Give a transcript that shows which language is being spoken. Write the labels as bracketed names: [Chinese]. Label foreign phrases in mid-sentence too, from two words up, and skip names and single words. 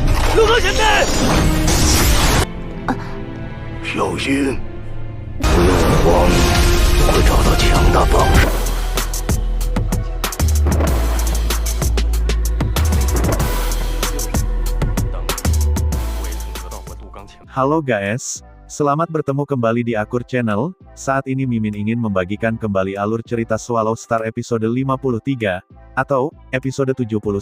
[Chinese] 陆河前辈，小心，不用慌，我会找到强大帮手。 [Indonesian] Halo guys, selamat bertemu kembali di Akur Channel. Saat ini Mimin ingin membagikan kembali alur cerita Swallow Star episode 53, atau episode 79.